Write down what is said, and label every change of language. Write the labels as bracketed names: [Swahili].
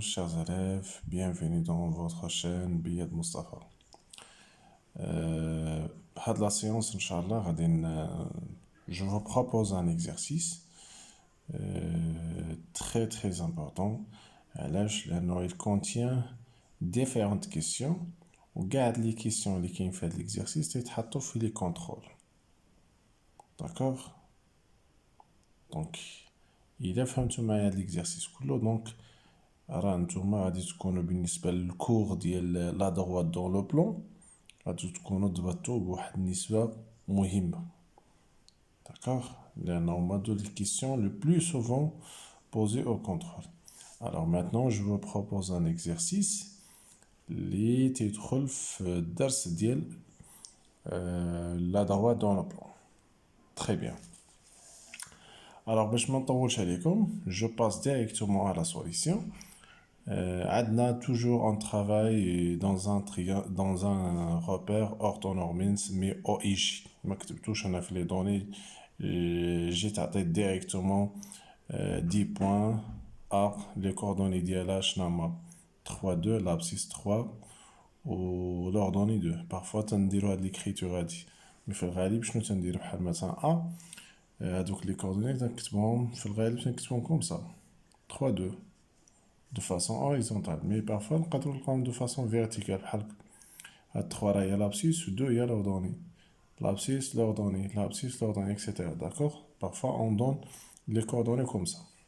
[French] Chers élèves, bienvenue dans votre chaîne Biyad Mustafa. Had la séance, Inch'Allah, je vous propose un exercice très très important. Il contient différentes questions. [Arabic] وقاعد les questions اللي كاين في هذا l'exercice تيتحطوا في les contrôles. [French] D'accord? [Arabic] Donc, إذا فهمتوا معايا هاد l'exercice كله دونك راه نتوما غادي تكونوا بالنسبة للكور ديال لا droite dans le plan غادي تكونوا ضبطتوا بواحد النسبة مهمة. [French] D'accord? [Arabic] لأن هما دو [French] les questions le plus souvent posées au contrôle. Alors maintenant je vous propose un exercice [Arabic] اللي تيدخل في الدرس ديال [French] la droite dans le plan. Très bien. Alors [Arabic] باش ما نطولش عليكم [French] je passe directement à la solution. عندنا toujours un travail dans un repère orthonormé نسميه OIJ. [Arabic] ما كتبتوش انا في لي دوني جيت عطيت directement 10 points A les coordonnées ديالها شنو هما 3 2 l'abscisse 3 و l'ordonnée 2. parfois تنديرو هاد l'écriture هادي مي في الغالب شنو تندير بحال مثلا A هادوك لي coordonnées تنكتبهم في الغالب تنكتبهم كوم سا 3 2 [French] de façon horizontale, mais parfois on peut le de façon verticale. À 3 il y a l'abscisse, 2 il y a l'ordonnée. L'abscisse, l'ordonnée, l'abscisse, l'ordonnée, etc. D'accord? Parfois on donne les coordonnées comme ça.